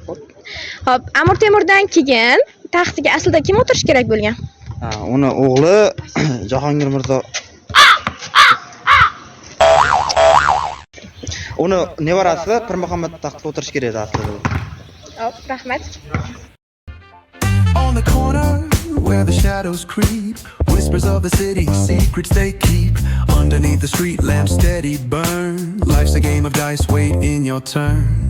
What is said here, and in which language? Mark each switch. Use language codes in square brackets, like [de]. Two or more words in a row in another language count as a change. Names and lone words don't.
[uz] Xo'p, Amir Temurdan keyin taxtiga aslida kim o'tirish kerak bo'lgan? Uni o'g'li Jahongir Mirzo. Uni nevarasi Pir Muhammad taxtga o'tirish kerak edi aslida. Hop, rahmat. [en] On the corner where the shadows creep, whispers of the city, secrets they keep. Underneath the street lamps steady burn. Life's a game of dice, wait in your turn.